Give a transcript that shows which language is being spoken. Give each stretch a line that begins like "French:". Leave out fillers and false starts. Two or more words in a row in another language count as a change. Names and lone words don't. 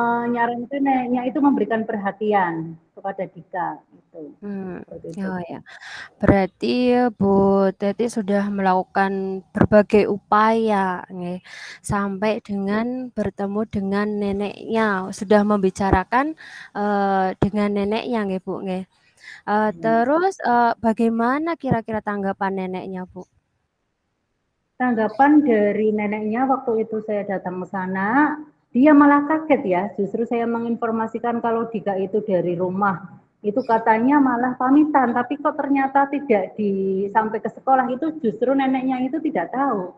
Indonesian: menyarankan neneknya itu memberikan perhatian kepada Dika, itu, seperti itu. Oh ya. Berarti Bu Teti sudah melakukan berbagai upaya nggih, sampai dengan bertemu dengan neneknya, sudah membicarakan, dengan neneknya nggih Bu nggih. Terus, bagaimana kira-kira tanggapan neneknya Bu? Tanggapan dari neneknya waktu itu saya datang ke sana, dia malah kaget ya, justru saya menginformasikan kalau Dika itu dari rumah, itu katanya malah pamitan, tapi kok ternyata tidak sampai ke sekolah, itu justru neneknya itu tidak tahu.